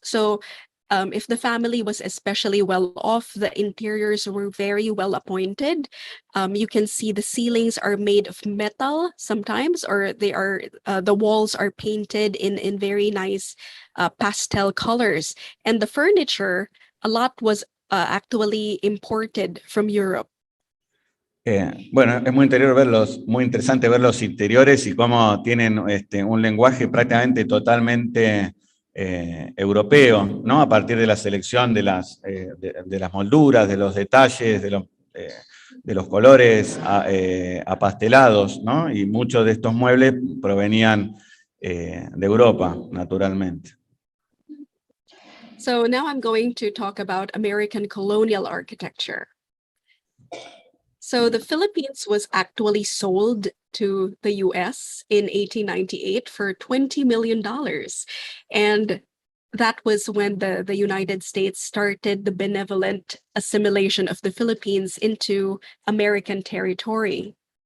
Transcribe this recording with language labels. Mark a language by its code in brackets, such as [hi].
[en] So if the family was especially well off, the interiors were very well appointed. You can see the ceilings are made of metal sometimes, or the walls are painted in very nice pastel colors. And the furniture, a lot was actually imported from Europe. [es] Bueno, es muy interesante ver los interiores y cómo tienen un lenguaje prácticamente totalmente europeo, ¿no? A partir de la selección de las molduras, de los detalles, de los colores apastelados, ¿no? Y muchos de estos muebles provenían de Europa, naturalmente. [en] So now I'm going to talk about American colonial architecture. So the Philippines was actually sold to the US in 1898 for $20 million. And that was when the United States started the benevolent assimilation of the Philippines into American territory.